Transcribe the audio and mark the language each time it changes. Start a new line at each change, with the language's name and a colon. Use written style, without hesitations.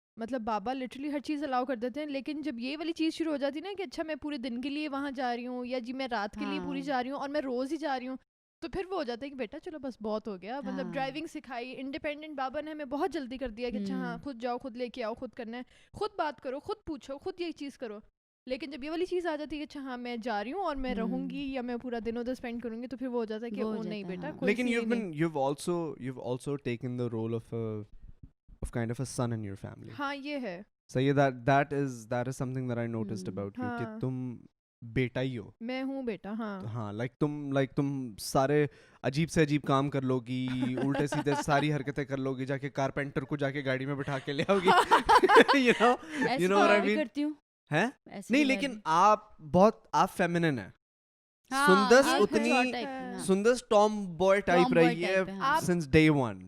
Urdu: مطلب بابا لٹرلی ہر چیز الاؤ کر دیتے ہیں, لیکن جب یہ والی چیز شروع ہو جاتی نا کہ اچھا میں پورے دن کے لیے وہاں جا رہی ہوں, یا جی میں رات کے لیے پوری جا رہی ہوں اور میں روز ہی جا رہی ہوں, تو پھر وہ ہو جاتا ہے کہ بیٹا چلو بس بہت ہو گیا. مطلب ڈرائیونگ سکھائی, انڈیپینڈنٹ بابا نے ہمیں بہت جلدی کر دیا کہ اچھا ہاں خود جاؤ, خود لے کے آؤ, خود کرنا ہے, خود بات کرو, خود پوچھو, خود یہ چیز کرو. لیکن جب یہ والی چیز آ جاتی ہے کہ اچھا ہاں میں جا رہی ہوں اور میں رہوں گی یا میں پورا دن ادھر اسپینڈ کروں گی, تو پھر وہ ہو جاتا ہے کہ وہ نہیں بیٹا.
English: لیکن you've also taken the role of kind of a son in your family.
Urdu: ہاں یہ ہے صحیح ہے.
English: that is something that I noticed about you,
Urdu: کہ تم بیٹا ہی ہو. میں ہوں بیٹا. ہاں لائک تم سارے عجیب سے عجیب کام کر لو گی, الٹے سیدھے ساری حرکتیں کر لو گی, جا کے کارپینٹر کو جا کے گاڑی میں بٹھا کے لے آؤ گی.
English: you know what I mean?
Urdu: کرتی ہوں ہے نہیں, لیکن آپ فیمنن ہیں. سندس اتنی سندس ٹام بوائے ٹائپ رہی ہے
English: since day one.